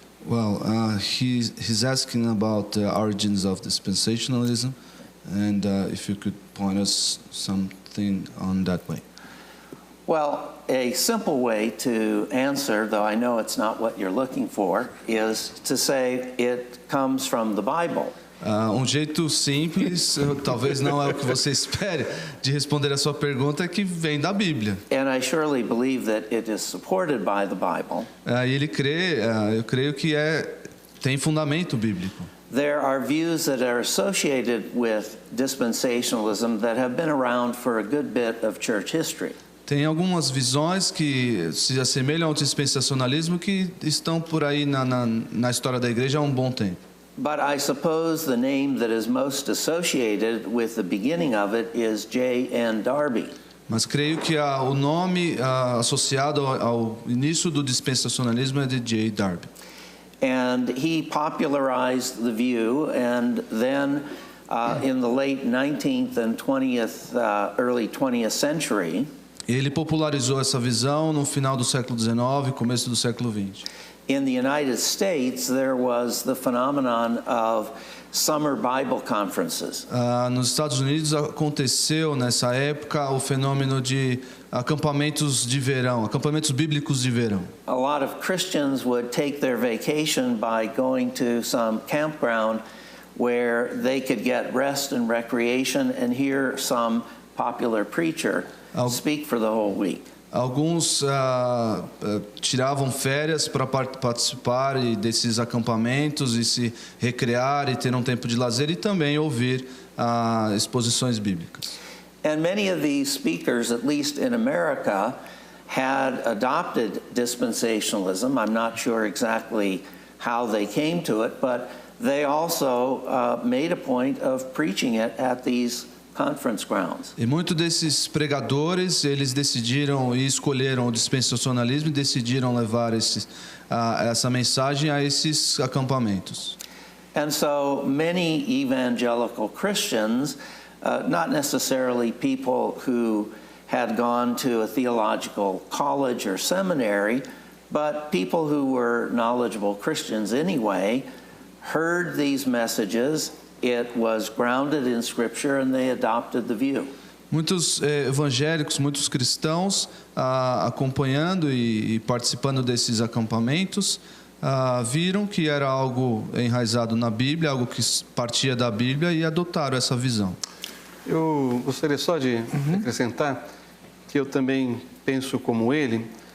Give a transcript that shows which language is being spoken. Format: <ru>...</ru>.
<en>Well, he's asking about the origins of dispensationalism, and if you could point us something on that way. Well, a simple way to answer, though I know it's not what you're looking for, is to say it comes from the Bible.</en> <pt>Jeito simples, talvez não é o que você espere, de responder a sua pergunta, é que vem da Bíblia.</pt> <en>And I surely believe that it is supported by the Bible.</en> <pt>E ele crê, eu creio que tem fundamento bíblico.</pt> <en>There are views that are associated with dispensationalism that have been around for a good bit of church history.</en> <pt>Tem algumas visões que se assemelham ao dispensacionalismo que estão por aí na história da igreja há um bom tempo.</pt> <en>But I suppose the name that is most associated with the beginning of it is J.N. Darby.</en> <pt>Mas creio que o nome associado ao início do dispensacionalismo é de J. Darby.</pt> <en>And he popularized the view, and then in the late 19th and 20th, early 20th century,</en> <pt>ele popularizou essa visão no final do século XIX e começo do século XX.</pt> <en>In the United States, there was the phenomenon of summer Bible conferences.</en> <pt>Nos Estados Unidos aconteceu nessa época o fenômeno de acampamentos de verão, acampamentos bíblicos de verão.</pt> <en>A lot of Christians would take their vacation by going to some campground where they could get rest and recreation and hear some popular preacher speak for the whole week.</en> <pt>Alguns tiravam férias para participar desses acampamentos e se recrear e ter um tempo de lazer e também ouvir exposições bíblicas.</pt> <en>And many of these speakers, at least in America, had adopted dispensationalism. I'm not sure exactly how they came to it, but they also made a point of preaching it at these conference grounds.</en> <pt>E muitos desses pregadores, eles decidiram e escolheram o dispensacionalismo e decidiram levar essa mensagem a esses acampamentos.</pt> <en>And so many evangelical Christians, not necessarily people who had gone to a theological college or seminary, but people who were knowledgeable Christians anyway, heard these messages. It was grounded in Scripture, and they adopted the view.</en> <pt>Muitos evangélicos, muitos cristãos acompanhando e participando desses acampamentos viram que era algo enraizado na Bíblia, algo que partia da Bíblia e adotaram essa visão. Eu gostaria só de acrescentar que eu também penso como ele.</pt>